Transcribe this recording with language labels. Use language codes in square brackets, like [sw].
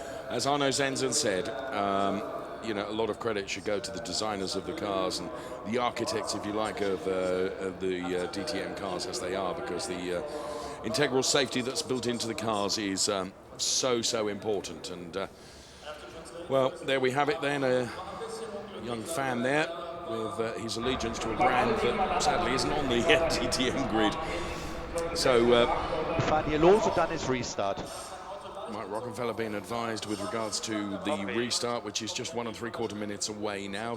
[en] As Arno Zenzen said, you know, a lot of credit should go to the designers of the cars and the architects, if you like, of the DTM cars as they are, because the integral safety that's built into the cars is so important. And Well, there we have it then, a young fan there with his allegiance to a brand that sadly isn't on the DTM grid. So, [de] fahren hier los und dann ist Restart. [en] Mike Rockenfeller being advised with regards to the restart, which is just 1 3/4 minutes away now.